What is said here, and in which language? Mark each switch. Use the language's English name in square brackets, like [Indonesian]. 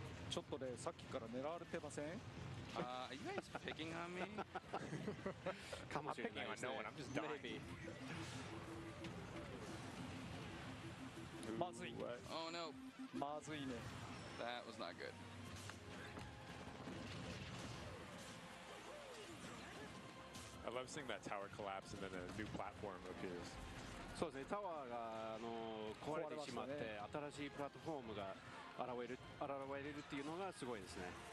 [Japanese] ちょっとねさっきから狙われてません？ [English] Are you guys picking on me? I'm not picking on no one. I'm just dying. Maybe. [Japanese] まずい。 [English] Oh no, [Japanese] まずいね。 [English] that was not good. I love seeing that tower collapse and then a new platform appears. [Japanese] そうですね。タワーが壊れてしまって新しいプラットフォームが現れるっていうのがすごいですね。